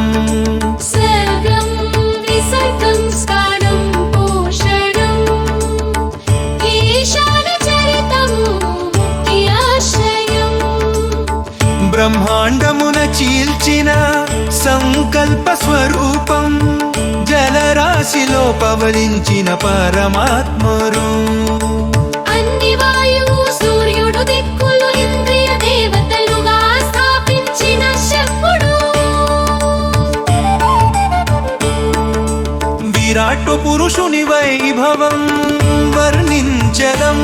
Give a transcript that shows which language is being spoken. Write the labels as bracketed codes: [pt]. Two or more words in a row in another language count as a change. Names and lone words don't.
[sa] सर्गं विसर्गं स्थानं पोषणं ईशानुचरितमु मुक्ति आश्रयम् [te] బ్రహ్మాండమున చీల్చిన సంకల్ప స్వరూపం జలరాశిలో పవలించిన పరమాత్మరు అన్ని వాయువు సూర్యుడు దిక్కులు ఇంద్రియ దేవతలుగా స్థాపించిన శక్తుడు విరాట్ పురుషుని వైభవం వర్ణించెదం